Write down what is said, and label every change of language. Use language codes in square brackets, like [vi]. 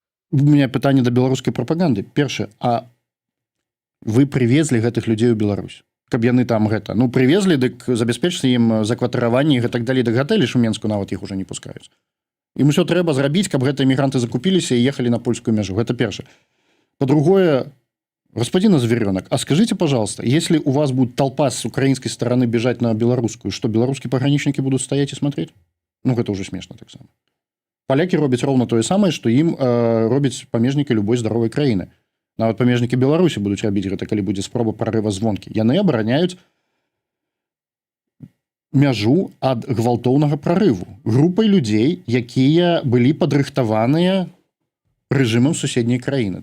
[be] У меня пытанне да беларускай прапаганды. Першае, а вы прывезлі гэтых людзей у Беларусь, каб яны там гэта, ну прывезлі, дык забяспечце ім закватараванне і гэтак далей, да гатэлі ж у Менску нават іх уже не пускаюць. Ім усё трэба зрабіць, каб гэтыя мігранты закупіліся і ехалі на польскую мяжу. Гэта першае. [ru] По-другое, господин Зверёнок, а скажите, пожалуйста, если у вас будет толпа с украинской стороны бежать на белорусскую, что белорусские пограничники будут стоять и смотреть? Ну, это уже смешно так само. [be] Поляки робяць ровно тое самае, што ім робяць памежнікі любой здаровай краіны. Нават памежнікі Беларусі будуць рабіць гэта, калі будзе спроба прарыва звонкі. Яны абараняюць мяжу ад гвалтоўнага прарыву. Групай людзей, якія былі падрыхтаваныя рэжымам суседняй краіны.